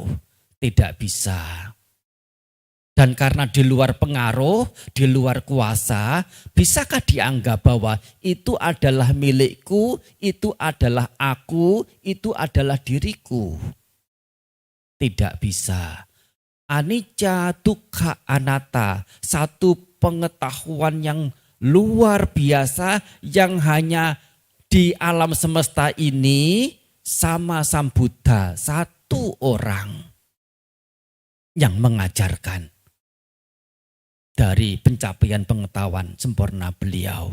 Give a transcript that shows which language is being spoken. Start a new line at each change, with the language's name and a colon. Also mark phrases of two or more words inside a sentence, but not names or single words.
Indonesian: Tidak bisa. Dan karena di luar pengaruh, di luar kuasa, bisakah dianggap bahwa itu adalah milikku, itu adalah aku, itu adalah diriku? Tidak bisa.
Pali: Anicca, dukkha, anatta,
Indonesian: satu pengetahuan yang luar biasa yang hanya di alam semesta ini sama Sang Buddha, satu orang yang mengajarkan. Dari pencapaian pengetahuan sempurna beliau.